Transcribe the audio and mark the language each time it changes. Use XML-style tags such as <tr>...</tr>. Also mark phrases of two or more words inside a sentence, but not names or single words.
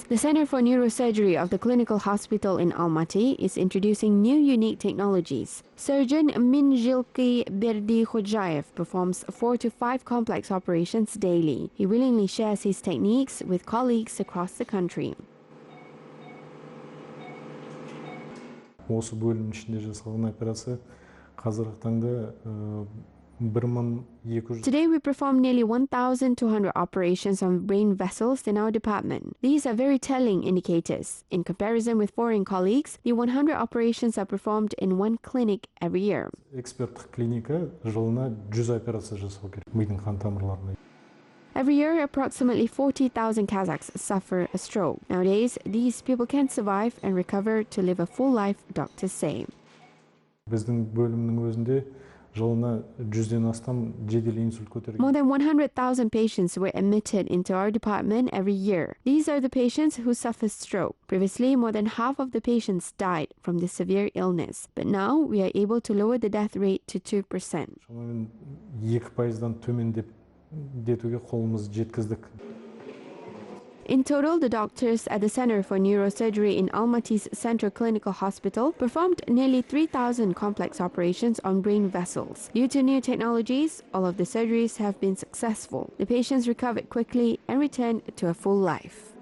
<en>The Center for Neurosurgery of the Clinical Hospital in Almaty is introducing new unique technologies. Surgeon Minjilki Berdikhudjayev performs 4 to 5 complex operations daily. He willingly shares his techniques with colleagues across the country.</en> <kk>Осы бөлім ішінде жасалған операция қазіргі таңда 1200.</kk> <en>Today we perform nearly 1,200 operations on brain vessels in our department. These are very telling indicators. In comparison with foreign colleagues, the 100 operations are performed in one clinic every year.</en> <kk>Эксперттік клиника жылына 100 операция жасау керек мидың қан тамырларына.</kk> <en>Every year, approximately 40,000 Kazakhs suffer a stroke. Nowadays, these people can survive and recover to live a full life, doctors say.</en> <kk>Біздің бөлімнің өзінде жылына 100-ден астам жедел инсульт көтерген.</kk> <en>More than 100,000 patients were admitted into our department every year. These are the patients who suffer stroke. Previously, more than half of the patients died from this severe illness. But now, we are able to lower the death rate to 2%.</en> <kk>Шамамен 2%-дан төмендеп детуге қолымыз жеткіздік.</kk> <en>In total, the doctors at the Center for Neurosurgery in Almaty's Central Clinical Hospital performed nearly 3,000 complex operations on brain vessels. Due to new technologies, all of the surgeries have been successful. The patients recovered quickly and returned to a full life.</en>